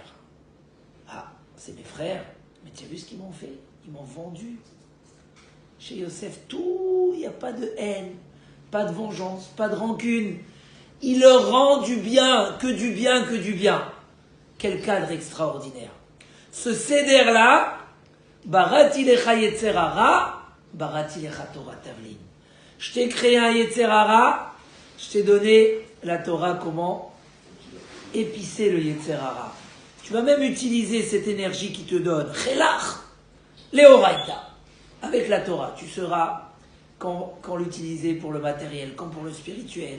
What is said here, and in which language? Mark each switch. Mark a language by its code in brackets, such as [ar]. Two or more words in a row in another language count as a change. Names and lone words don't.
[fr] Ah, c'est mes frères, mais tu as vu ce qu'ils m'ont fait? Ils m'ont vendu. Chez Yosef, tout, il n'y a pas de haine, pas de vengeance, pas de rancune. Il leur rend du bien, que du bien, que du bien. Quel cadre extraordinaire. Ce Seder-là, [he] בראתי לך יצר הרע, בראתי לך תורה תבלין. [fr] Je t'ai créé un [he] יצר הרע, [fr] je t'ai donné la Torah, comment épicer le [he] יצר הרע. [fr] Tu vas même utiliser cette énergie qui te donne. Chelach, leoraita. Avec la Torah, tu sauras quand l'utiliser pour le matériel, quand pour le spirituel.